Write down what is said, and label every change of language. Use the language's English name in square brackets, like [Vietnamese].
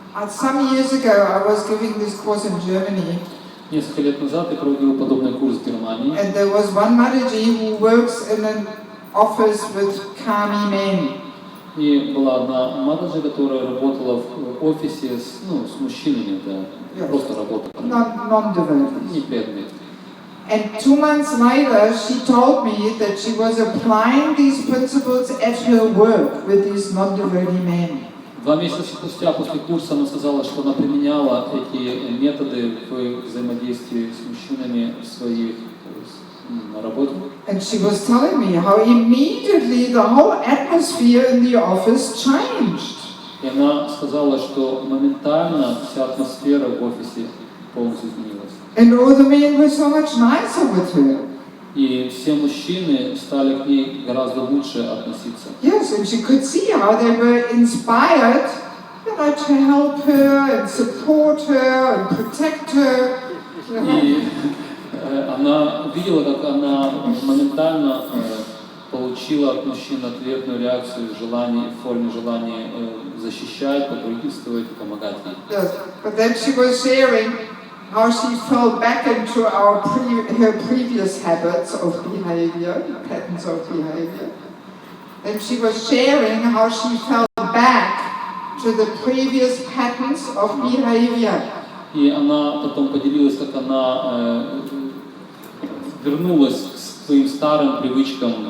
[English] Some years ago, I was giving this course in Germany, [Russian] Несколько лет назад я проводил подобный курс в Германии, [English] and there was one Mataji who works in an office with Kami men. [Russian] и была одна матаджи, которая работала в офисе с мужчинами, да, просто работала, [English] Non-devotees. [Russian] не преданные. [English] And 2 months later, she told me that she was applying these principles at her work with these non-devotee men. [Russian] 2 месяца спустя после курса она сказала, что она применяла эти методы в взаимодействии с мужчинами в своих на работе. [English] And she was telling me how immediately the whole atmosphere in the office changed. [Russian] И она сказала, что моментально вся атмосфера в офисе полностью изменилась. [English] And all the men were so much nicer with her. [Russian] И все мужчины стали к ней гораздо лучше относиться. [English] Yes, and she could see how they were inspired, to help her and support her and protect her. [Russian] И она она видела, как она моментально получила от мужчин ответную реакцию в форме желания защищать, покровительствовать и помогать ей. [English] Yes, but then she was sharing how she fell back into her previous habits of behavior, patterns of behavior. And she was sharing how she fell back to the previous patterns of behavior. [Russian] И она потом поделилась, как она вернулась к своим старым привычкам,